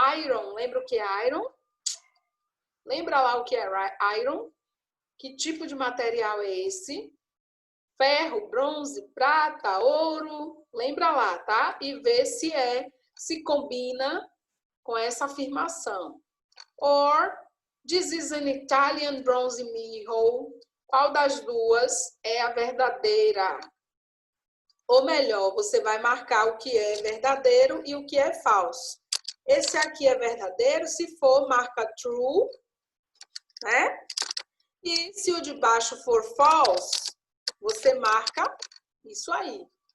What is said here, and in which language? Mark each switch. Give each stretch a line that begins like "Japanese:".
Portuguese: Iron, lembra o que é iron? Lembra lá o que é iron? Que tipo de material é esse? Ferro, bronze, prata, ouro. Lembra lá, tá? E vê se combina com essa afirmação.
English: Or, this is an Italian bronze mirror.
Portuguese: Qual das duas é a verdadeira? Ou melhor, você vai marcar o que é verdadeiro e o que é falso. Esse aqui é verdadeiro, se for, marca true, né? E se o de baixo for false, você marca isso aí.